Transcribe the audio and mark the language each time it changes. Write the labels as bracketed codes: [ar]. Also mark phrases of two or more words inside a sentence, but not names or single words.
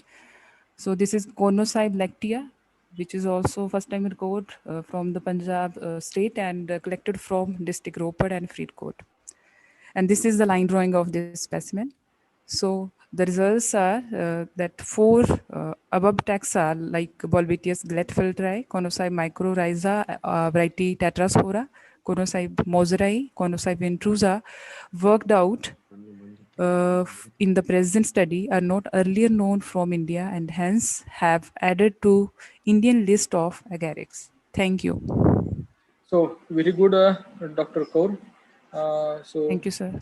[en] So this is conocybe lactea, which is also first time recovered from the Punjab state, and collected from district Ropar and Faridkot. And this is the line drawing of this specimen. So the results are that 4 above taxa, like Bolbitius gletfelteri, conocybe mycorrhiza, variety tetraspora, conocybe moseri, conocybe intrusa, worked out in the present study, are not earlier known from India, and hence have added to Indian list of agarics. Thank you. So very good, Dr. Kaur. Thank you, sir.